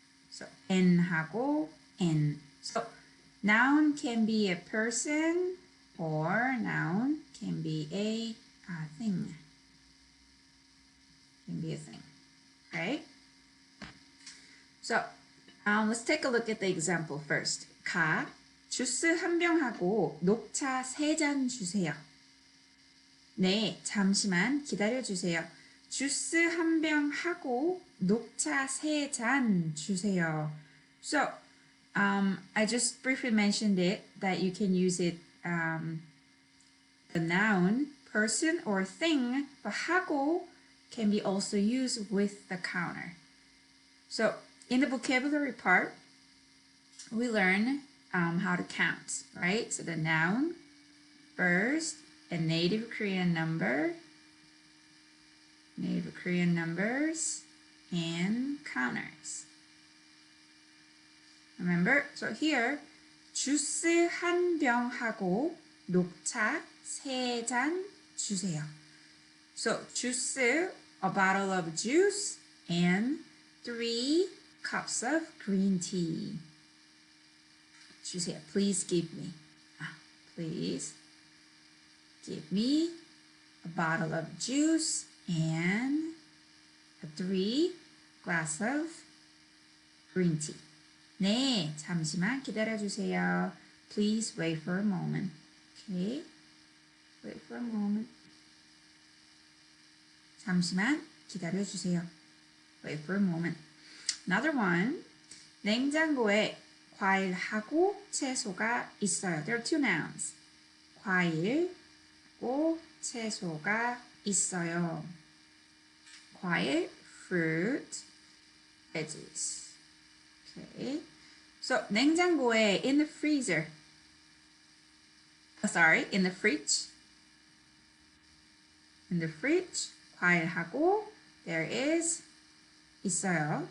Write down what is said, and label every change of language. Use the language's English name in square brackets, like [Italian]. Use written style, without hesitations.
[English] So N하고 N. So noun can be a person or noun can be a thing. Can be a thing, right? So let's take a look at the example first. [Korean] 가, 주스 한 병하고 녹차 3잔 주세요. 네, 잠시만 기다려주세요. 주스 한 병하고 녹차 3잔 주세요. [English] So, I just briefly mentioned it, that you can use it, the noun, person or thing, but 하고 can be also used with the counter. So, in the vocabulary part, we learn how to count, right? So the noun, first, a native Korean number, native Korean numbers, and counters. Remember? So here, [Korean] 주스 한 병하고 녹차 3잔 주세요. [English] So 주스, a bottle of juice, and 3 cups of green tea. [Korean] 주세요. [English] Please give me. Please give me a bottle of juice and 3 glass of green tea. [Korean] 네, 잠시만 기다려주세요. [English] Please wait for a moment. Okay, wait for a moment. [Korean] 잠시만 기다려주세요. [English] Wait for a moment. Another one. [Korean] 냉장고에 과일하고 채소가 있어요. [English] There are two nouns. [Korean] 과일하고 채소가 있어요. [English] 과일, fruit, veggies. Okay. So 냉장고에, in the freezer. In the fridge. In the fridge, 과일하고 there is 있어요.